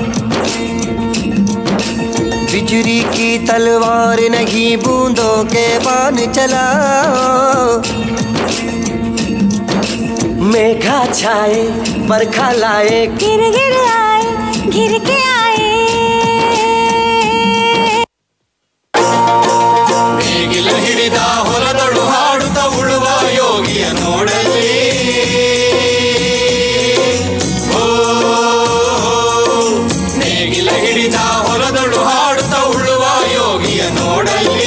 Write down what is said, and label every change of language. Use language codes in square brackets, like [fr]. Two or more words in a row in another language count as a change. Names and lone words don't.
[hi] बिजली की तलवार नहीं बूंदों के बाण चलाओ। मेघा छाए बरखा लाए, गिर गिर आए, गिर के आए। [kn] ನೇಗಿಲ ಹಿಡಿದ ಹೊಲದಳು ಹಾಡುತ್ತ ಉಳುವ ಯೋಗಿಯ ನೋಡಲಿ. ನೇಗಿಲ ಹಿಡಿದ ಹೊಲದಳು ಹಾಡುತ್ತ ಉಳುವ ಯೋಗಿಯ ನೋಡಲಿ.